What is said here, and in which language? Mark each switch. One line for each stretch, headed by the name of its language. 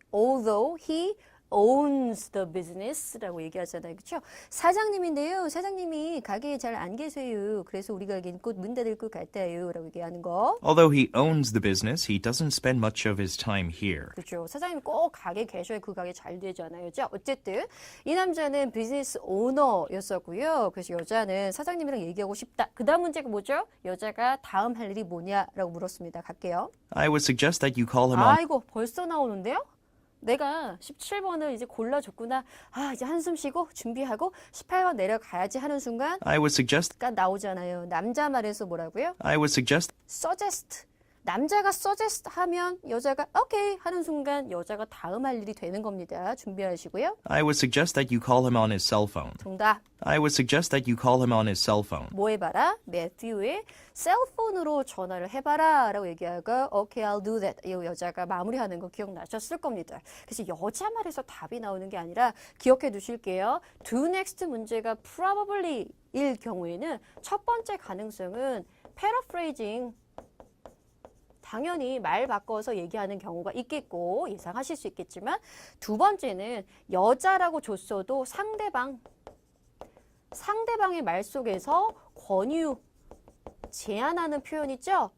English: Although he owns the business
Korean: 라고 얘기하잖아요. 그렇죠? 사장님인데요. 사장님이 가게에 잘 안 계세요. 그래서 우리가 여기 곧 문 닫을 것 같아요. 라고 얘기하는 거.
English: Although he owns the business, he doesn't spend much of his time here.
Korean: 그렇죠. 사장님이 꼭 가게 계셔야 그 가게 잘 되잖아요. 자, 어쨌든 이 남자는 비즈니스 오너였었고요. 그래서 여자는 사장님이랑 얘기하고 싶다. 그 다음 문제가 뭐죠? 여자가 다음 할 일이 뭐냐라고 물었습니다. 갈게요.
English: I would suggest that you call him on.
Korean: 아이고, 벌써 나오는데요? 내가 17번을 이제 골라줬구나. 아, 이제 한숨 쉬고 준비하고 18번 내려가야지 하는 순간
English: I would suggest.
Korean: 나오잖아요. 남자 말에서 뭐라고요?
English: I would suggest. suggest.
Korean: 남자가 suggest 하면 여자가 okay 하는 순간 여자가 다음 할 일이 되는 겁니다. 준비하시고요.
English: I would suggest that you call him on his cell phone.
Korean: 정답.
English: I would suggest that you call him on his cell phone.
Korean: 뭐 해봐라? 매튜의 셀폰으로 전화를 해봐라 라고 얘기하고
English: okay, I'll do that.
Korean: 이 여자가 마무리하는 거 기억나셨을 겁니다. 그래서 여자 말에서 답이 나오는 게 아니라 기억해 두실게요. do next 문제가 probably 일 경우에는 첫 번째 가능성은 paraphrasing 당연히 말 바꿔서 얘기하는 경우가 있겠고 예상하실 수 있겠지만 두 번째는 여자라고 줬어도 상대방의 말 속에서 권유, 제안하는 표현 있죠?